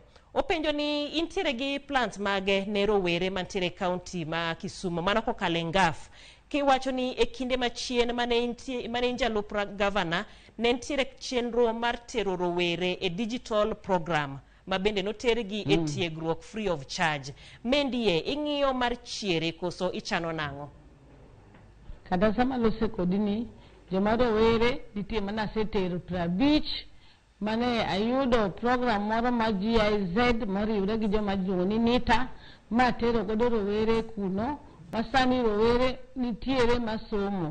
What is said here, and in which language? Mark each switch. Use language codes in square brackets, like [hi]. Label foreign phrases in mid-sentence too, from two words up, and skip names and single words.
[luo] Openjo ni intiere gi plans mage ne rowere mantiere county ma Kisumu mana kokalo ngaf. Kiwacho ni e kinde machien mane jalup governor ne ntiere chenro mar tero rowere e [en] digital program [luo] ma bende notergi e tiegruok [en] free of charge. [luo] Mendie ing'iyo mar chiere koso ichano nang'o? Kada sama lose kodini joma rowere nitie mana setero 50 mane ayudo program moro ma GIZ moriwre gi joma jiwo ni NITA ma tero godo rowere kuno masani rowere nitiere masomo.